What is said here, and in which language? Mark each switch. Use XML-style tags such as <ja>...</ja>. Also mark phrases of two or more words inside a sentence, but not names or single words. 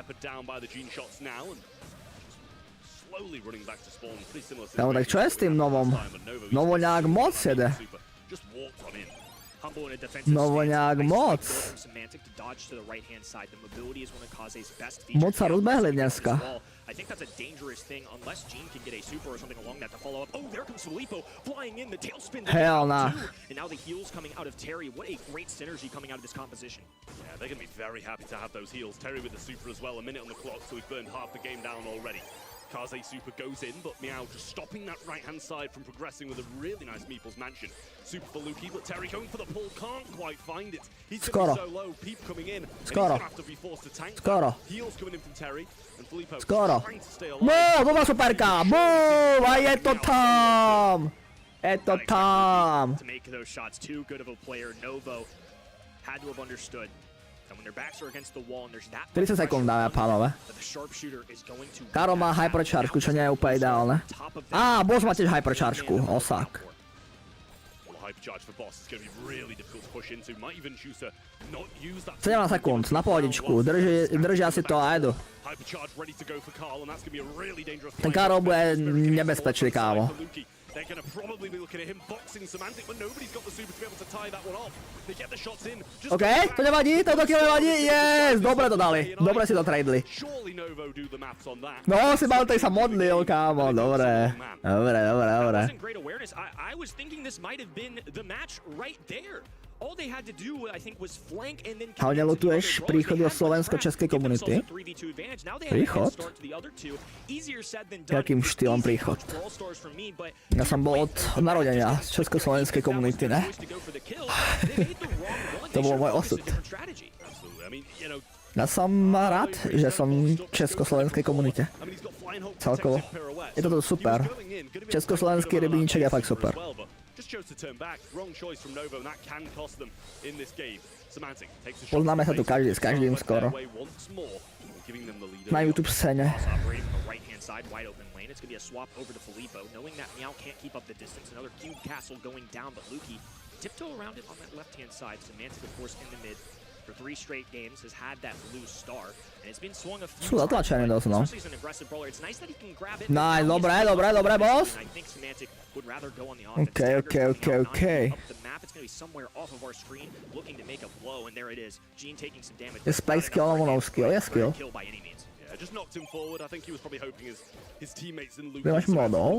<sk>Kámo, tak čo je s tým novom? Novo nejak moc jede. Novo nejak moc. Moc sa rozbehli dneska.</sk> <en>I think that's a dangerous thing unless Gene can get a super or something along that to follow up. Oh, there comes Filippo flying in the tailspin. Hell nah. And now the heals coming out of Terry. What a great synergy coming out of this composition. Yeah, they're going to be very happy to have those heals. Terry with the super as well. A minute on the clock, so we've burned half the game down already. Kaze super goes in, but Meow just stopping that right-hand side from progressing with a really nice Meeple's Mansion. Super for Lukey, but Terry going for the pull, can't quite find it. He's going to be so low, Peep coming in, and he's going to have to be forced to tank that. Heals coming in from Terry, and Filippo trying to stay alive. Boom, boom,</en> <sk>superka, boom, a je to tam. Je to tam.</sk> <en>To make those shots, too good of a player. Novo had to have understood. And when their backs are against the wall and there's that</en> <sk>30 sekúnd, dáme a pánové. Karo má hyperchargeku, čo nie je úplne ideálne. Á, Boss má tiež hyperchargeku, Haouseek. 17 sekúnd, na pohodičku, držia si to a jedu. Ten Karo bude nebezpečný, kámo.</sk> <en>They're going to probably be looking at him boxing Semantic, but nobody's got the super to be able to tie that one off. They get the shots in.</en> <sk>OK, to nevadí, toto kill nevadí, yes, dobre to dali, dobre si to tradeli. No, si Mantej sa modlil, kámo, dobre. Dobre.</sk> <en>I was thinking this might have been the match right there. All they had to do, I think, was flank and then</en> <sk>ale nelutuješ príchod do slovensko-českej komunity? Príchod? Jakým štýlom príchod? Ja som bol od narodenia z československej komunity, ne? To bol môj osud. Ja som rád, že som v československej komunite. Celkovo. Je to super. Československý rybníček je fakt super. Poznáme sa tu každý s každým skoro. Na YouTube scéne.</sk> <en>For 3 straight games has had that blue star and it's been swung a few</en> <sk>sú zatlačené dosť, no.</sk> <en>Nice,</en> <sk>dobre, boss. OK. Je spike skill alebo no skill? Je skill. Máš modov?</sk>